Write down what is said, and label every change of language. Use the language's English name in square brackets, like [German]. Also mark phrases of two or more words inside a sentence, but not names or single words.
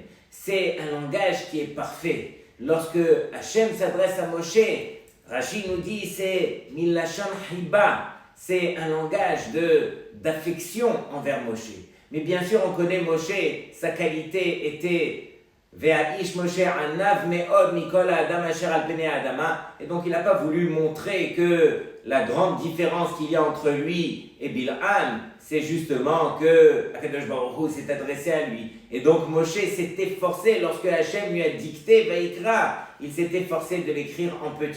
[French] C'est un langage qui est parfait. Lorsque Hachem s'adresse à Moshe, Rashi nous dit c'est [Hebrew] מלשון חיבה, [French] c'est un langage d'affection envers Moshe. Mais bien sûr, on connaît Moshe, sa qualité était [Hebrew] והאיש משה ענו מאד מכל האדם אשר על פני האדמה. [French] Et donc il n'a pas voulu montrer que la grande différence qu'il y a entre lui et Bil'am, c'est justement que Akadosh Baruch Hu s'est adressé à lui. Et donc Moshe s'était forcé, lorsque Hachem lui a dicté Vaïkra, il s'était forcé de l'écrire en petit.